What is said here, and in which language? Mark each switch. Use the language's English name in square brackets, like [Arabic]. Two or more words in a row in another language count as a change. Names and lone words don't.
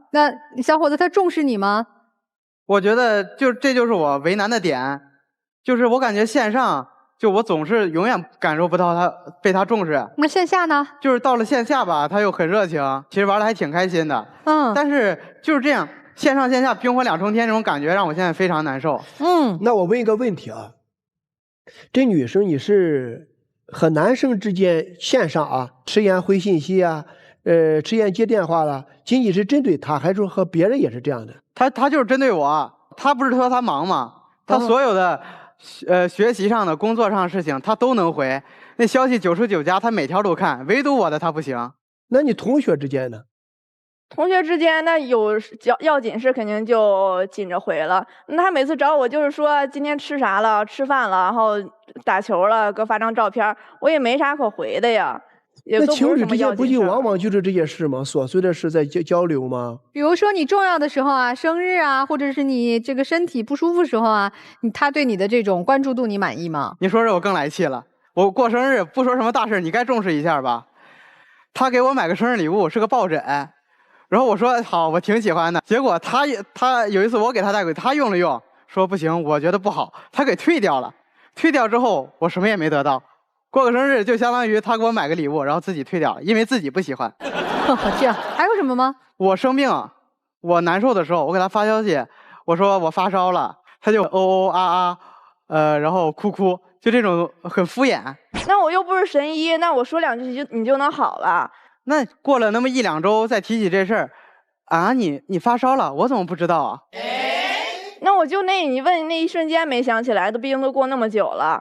[Chinese] 那小伙子他重視你嗎？我覺得這就是我為難的點，就是我感覺線上就我總是永遠感受不到他被他重視。那線下呢？就是到了線下吧，他又很熱情，其實玩的還挺開心的。但是就是這樣，線上線下冰火兩重天這種感覺讓我現在非常難受。那我問一個問題啊，這女生你是和男生之間線上啊遲延回信息啊，遲延接電話了，僅僅是針對他，還是說和別人也是這樣的？他就是針對我，他不是說他忙嗎？他所有的學習上的、工作上的事情他都能回，那消息99加他每條都看，唯獨我的他不行。那你同學之間呢？同學之間那有要緊事肯定就緊着回了。那他每次找我就是說今天吃啥了，吃飯了，然後打球了，給我發張照片，我也沒啥可回的呀。那情侶之間不就往往就是這些事嗎？瑣碎的事在交流嗎？比如說你重要的時候啊，生日啊，或者是你這個身體不舒服時候啊，他對你的這種關注度你滿意嗎？你說這我更來氣了。我過生日不說什麼大事，你該重視一下吧。 他給我買個生日禮物是個抱枕，然後我說好，我挺喜歡的。結果他有一次我給他帶回，他用了用，說不行，我覺得不好，他給退掉了。退掉之後我什麼也沒得到，過個生日就相當於他給我買個禮物，然後自己退掉了，因為自己不喜歡。這樣還有什麼嗎？我生病，我難受的時候，我給他發消息，我說我發燒了，他就然後哭，就這種很敷衍。那我又不是神医，那我說兩句你就能好了？那過了那麼1-2周再提起這事兒，啊，你發燒了，我怎麼不知道啊？那我就你問那一瞬間沒想起來，毕竟都過那麼久了。